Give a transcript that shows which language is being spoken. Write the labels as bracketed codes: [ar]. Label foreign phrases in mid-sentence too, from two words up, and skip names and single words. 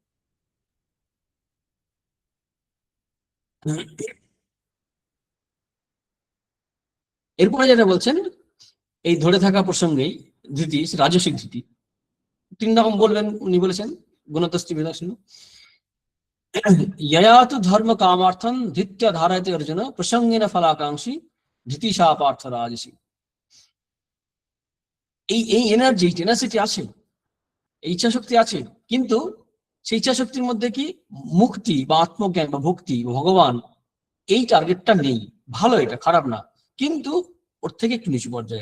[bn] এরপরে যেটা বলছেন, এই ধরে থাকা প্রসঙ্গেই ধৃতি, রাজসিক ধৃতি 3 রকম বলবেন উনি বলেছেন, [sa] গুণতস্তি বিদর্শন। यया तो धर्म कामार्थं धृत्य धारयते अर्जुन प्रसंगेन फलाकांक्षी धृतिशा पार्थ राजसी। [bn] এই এনার্জি, টেনাসিটি আছে, এই ইচ্ছা শক্তি আছে, কিন্তু সেই ইচ্ছা শক্তির মধ্যে কি মুক্তি বা আত্মজ্ঞান বা ভক্তি ভগবান, এই টার্গেটটা নেই। ভালো, এটা খারাপ না, কিন্তু ওর থেকে একটু নিচু পর্যায়ে।